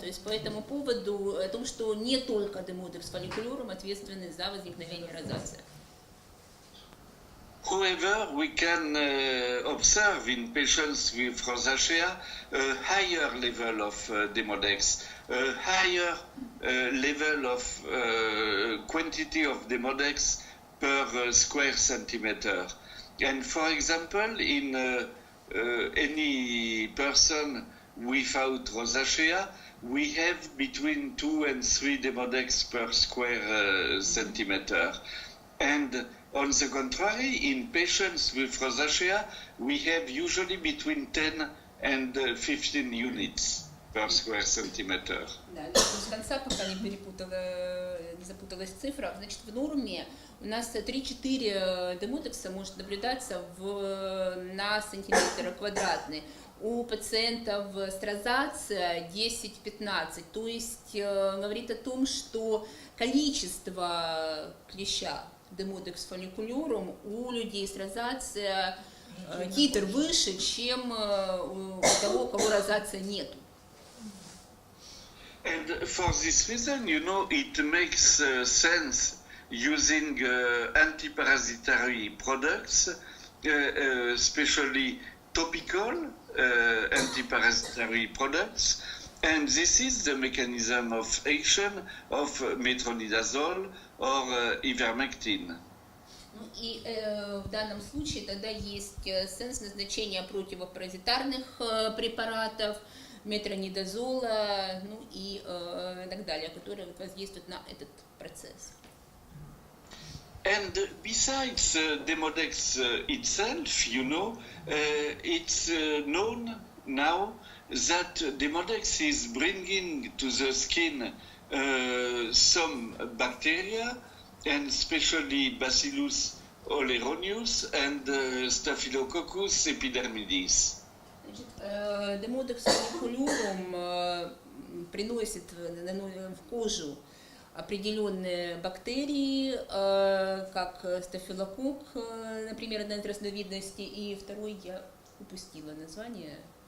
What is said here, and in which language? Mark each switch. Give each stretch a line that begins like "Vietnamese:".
Russian: То есть по этому поводу, о том, что не только Demodex folliculorum ответственны за возникновение розации.
English: However, we can observe in patients with rosacea a higher level of Demodex, a higher level of quantity of Demodex per square centimeter. And for example, in any person without rosacea, we have between 2 and 3 Demodex per square centimeter. And on the contrary, in patients with rosacea, we have usually between 10 and 15 units per square centimeter.
Russian: Да, с конца, пока не запуталась цифра, значит, в норме у нас 3-4 демодекса может наблюдаться на сантиметр квадратный. У пациентов с розацией 10-15, то есть говорит о том, что количество клеща Demodex folliculorum у людей с розацией титр выше, чем у того, у кого розация нету.
English: And for this reason, you know, it makes sense using antiparasitary products, especially topical antiparasitary products. And this is the mechanism of action of metronidazole or ivermectin.
Russian: Ну и в данном случае тогда есть сенс назначения противопаразитарных препаратов, метронидазола, ну и так далее, которые воздействуют на этот процесс.
English: And besides Demodex itself, you know, it's known now that Demodex is bringing to the skin some bacteria, and especially Bacillus oleronius and Staphylococcus epidermidis.
Russian: Значит, Demodex folliculorum приносит в кожу определенные бактерии, как стафилококк, например, одна из разновидностей, и второй я упустила название.